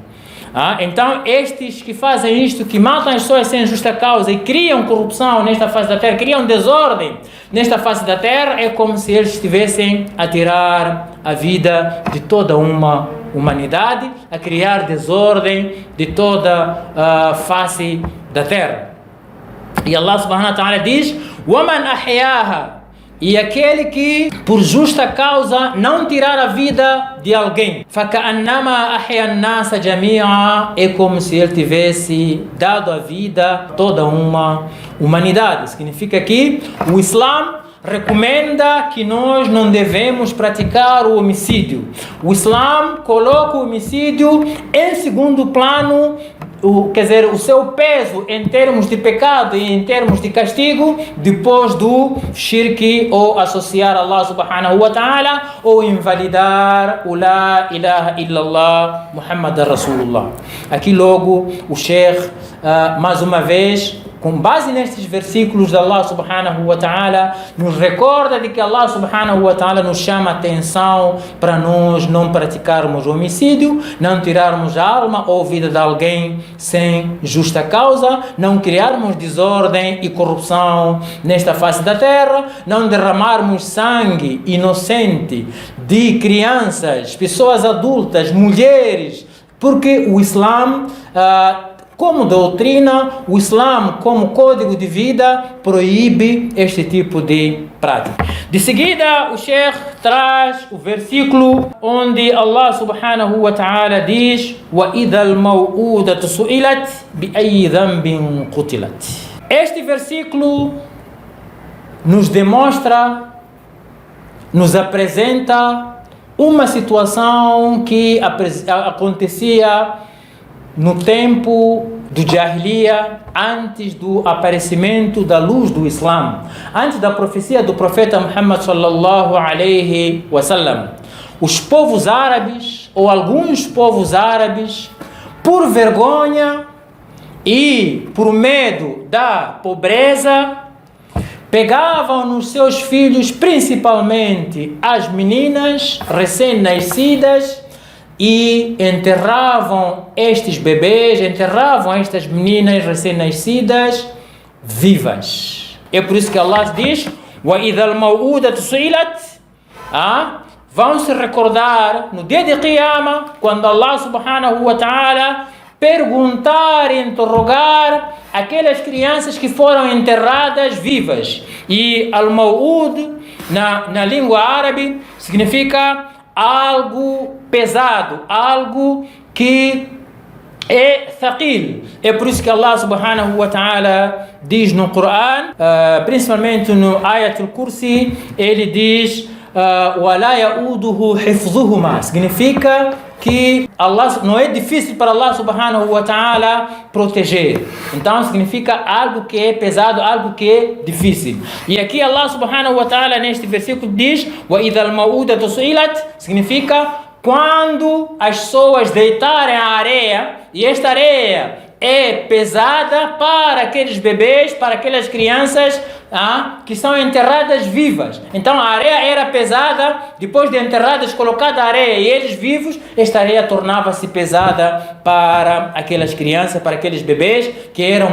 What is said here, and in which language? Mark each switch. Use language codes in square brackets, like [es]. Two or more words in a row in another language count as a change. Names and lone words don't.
[pt] Então, estes que fazem isto, que matam as pessoas sem justa causa e criam corrupção nesta face da terra, criam desordem nesta face da terra, é como se eles estivessem a tirar a vida de toda uma humanidade, a criar desordem de toda a face da terra. E [ar] الله سبحانه وتعالى [pt] diz: [ar] وَمَنْ أَحْيَاهَا, [pt] e aquele que por justa causa não tirar a vida de alguém, [ar] فَكَأَنَّمَا أَحْيَا النَّاسَ جَمِيعًا, [pt] é como se ele tivesse dado a vida a toda uma humanidade. Significa que o Islã recomenda que nós não devemos praticar o homicídio. O Islã coloca o homicídio em segundo plano, quer dizer, o seu peso em termos de pecado e em termos de castigo, depois do shirk, ou associar [ar] الله سبحانه وتعالى, [pt] ou invalidar o [ar] لا إله إلا الله محمد رسول الله. [pt] Aqui logo o Sheikh, mais uma vez, com base nestes versículos de [ar] الله سبحانه وتعالى, [pt] nos recorda de que [ar] الله سبحانه وتعالى [pt] nos chama a atenção para nós não praticarmos o homicídio, não tirarmos a alma ou vida de alguém sem justa causa, não criarmos desordem e corrupção nesta face da terra, não derramarmos sangue inocente de crianças, pessoas adultas, mulheres, porque o Islã, como doutrina, o Islã, como código de vida, proíbe este tipo de prática. De seguida, o Sheikh traz o versículo onde [ar] الله سبحانه وتعالى [pt] diz: [ar] وَإِذَا الْمَوْءُودَةُ سُئِلَتْ بِأَيِّ ذَنْبٍ قُتِلَتْ. [pt] Este versículo nos demonstra, nos apresenta uma situação que acontecia no tempo do Jahiliya, antes do aparecimento da luz do Islã, antes da profecia do profeta Muhammad [ar] صلى الله عليه وسلم. [pt] Os povos árabes, ou alguns povos árabes, por vergonha e por medo da pobreza, pegavam nos seus filhos, principalmente as meninas recém-nascidas, e enterravam estes bebês, enterravam estas meninas recém-nascidas vivas. É por isso que Allah diz: [ar] وَإِذَا الْمَوْءُودَةُ سُئِلَتْ. [pt] Vão se recordar no dia de Qiyamah, quando [ar] الله سبحانه وتعالى [pt] perguntar, interrogar aquelas crianças que foram enterradas vivas. E al-maw'ud, na língua árabe, significa algo pesado, algo que é thaqil. É por isso que [ar] الله سبحانه وتعالى [pt] diz no Coran, principalmente no Ayat al-Kursi, ele diz [ar] وَلَا يَؤُودُهُ حِفْظُهُمَا. [pt] Significa que Allah, não é difícil para [ar] الله سبحانه وتعالى [pt] proteger. Então significa algo que é pesado, algo que é difícil. E aqui [ar] الله سبحانه وتعالى [pt] neste versículo diz [ar] وَإِذَا الْمَوْءُودَةُ سُئِلَتْ, [pt] significa quando as pessoas deitarem a areia, e esta areia é pesada para aqueles bebês, para aquelas crianças que são enterradas vivas. Então a areia era pesada, depois de enterradas, colocada a areia e eles vivos, esta areia tornava-se pesada para aquelas crianças, para aqueles bebês que eram